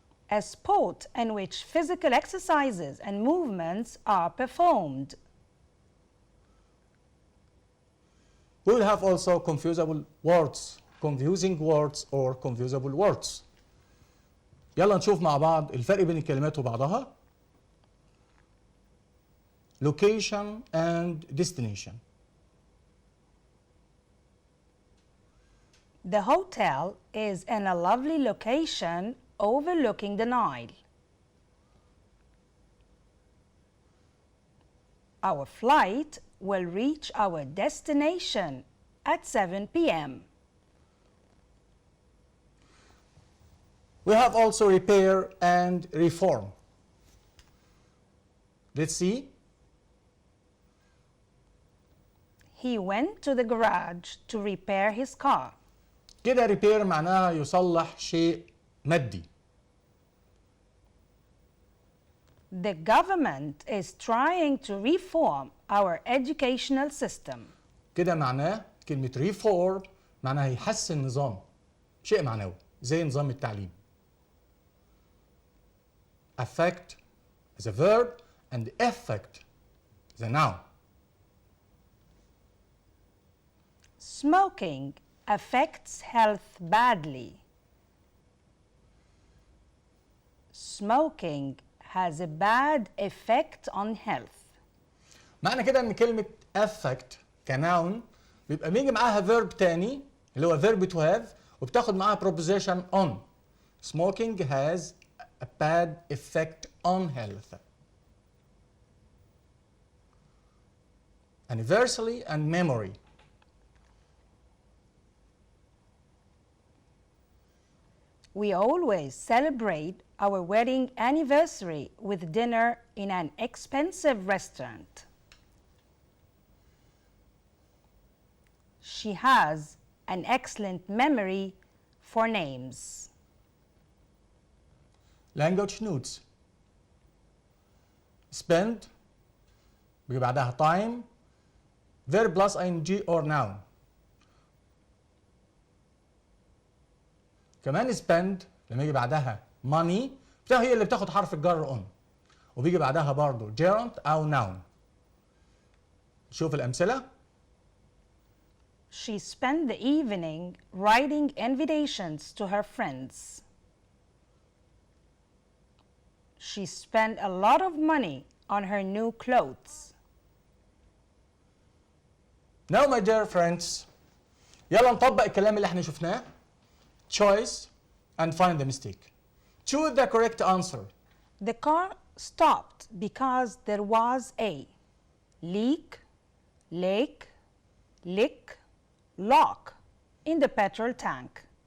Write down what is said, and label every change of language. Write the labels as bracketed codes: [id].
[en] A sport in which physical exercises and movements are performed. We will have also confusing words or confusable words. [ar] يلا نشوف مع بعض الفرق بين الكلمات وبعضها. [en] Location and destination. The hotel is in a lovely location overlooking the Nile. Our flight will reach our destination at 7 p.m. We have also repair and reform. Let's see. He went to the garage to repair his car. [ar] كده repair معناها يصلح شيء مادي. [en] The government is trying to reform our educational system. [ar] كده معناه كلمة reform معناها يحسن النظام. شيء معنوي زي نظام التعليم. [en] Affect is a verb and effect is a noun. Smoking affects health badly. Smoking has a bad effect on health. [ar] معنى كده ان كلمة affect كناون بيبقى بيجي معاها verb تاني اللي هو verb to have وبتاخد معاها preposition on. [en] Smoking has a bad effect on health. Anniversary and memory. We always celebrate our wedding anniversary with dinner in an expensive restaurant. She has an excellent memory for names. Language notes. Spend [ar] بيجي بعدها [en] time verb plus ing or noun. [ar] كمان spend لما يجي بعدها money هي اللي بتاخد حرف الجر on وبيجي بعدها برضه gerund أو noun. شوف الأمثلة. [en] She spent the evening writing invitations to her friends. She spent a lot of money on her new clothes. Now my dear friends, [ar] يلا نطبق الكلام اللي احنا شفناه. [en] Choice and find the mistake. Choose the correct answer. The car stopped because there was a leak, lake, lick, lock in the petrol tank.